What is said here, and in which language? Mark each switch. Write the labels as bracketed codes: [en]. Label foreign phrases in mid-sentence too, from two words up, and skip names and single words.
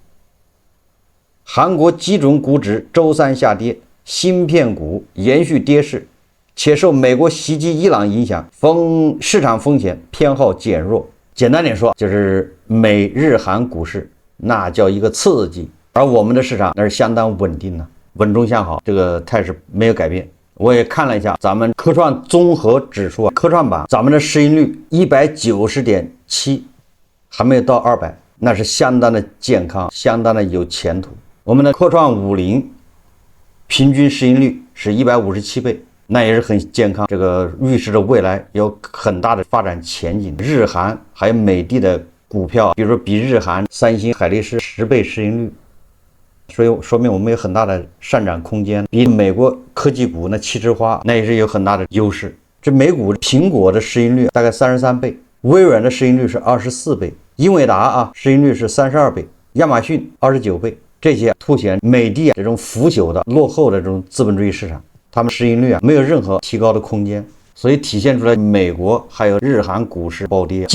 [zh] 韓國基準股指周三下跌，芯片股延續跌勢。且受美國襲擊伊朗影響，市場風險偏好減弱。簡單點說，就是美日韓股市那叫一個刺激，而我們的市場那是相當穩定的，穩中向好，這個態勢沒有改变。我也看了一下咱們科創綜合指数科創板，咱們的市盈率190.7，還沒有到200，那是相當的健康，相当的有前途。我們的科創50平均市盈率是157倍。那也是很健康，这个預示着未來有很大的發展前景。日韓還有美的的股票，比如說比日韓三星、海力士10倍市盈率，所以說明我們有很大的上漲空間。比美國科技股那七枝花那也是有很大的優勢。這美股蘋果的市盈率大概33倍，微軟的市盈率是24倍，英偉達市盈率是32倍，亞馬遜29倍，這些凸顯美的這種腐朽的落後的這種資本主義市場。他們市盈率没有任何提高的空間，所以體現出來美國還有日韓股市暴跌。